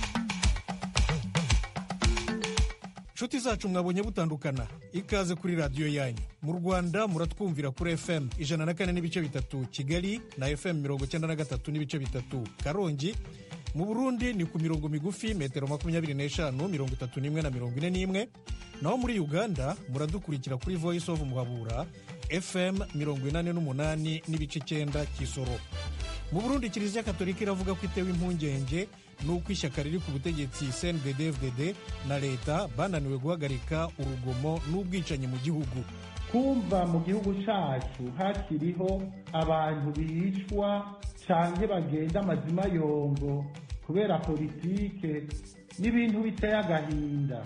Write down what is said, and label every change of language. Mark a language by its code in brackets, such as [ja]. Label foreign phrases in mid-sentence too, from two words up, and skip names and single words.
[rw] nshuti zacu mwabonye butandukana, ikaze kuri radiyo yanyu. Mu Rwanda muratwumvira kuri FM 104.3 Kigali na FM 93.3 Karongi. Mu Burundi ni ku mirongo migufi metero 25, 31 na 41. Naho muri Uganda muradukurikira kuri Voice of Muhabura FM 88.9 Kisoro. Mu Burundi Kiliziya Katolika iravuga ko itewe impungenge nuko ishyaka riri ku butegetsi CNDD-FDD na leta bananiwe guhagarika urugomo n'ubwicanyi mu gihugu. [rn] Kumva mu gihugu cyacu hakiriho abantu bicwa canke bagenda amazima yongo kubera politike n'ibintu biteye agahinda.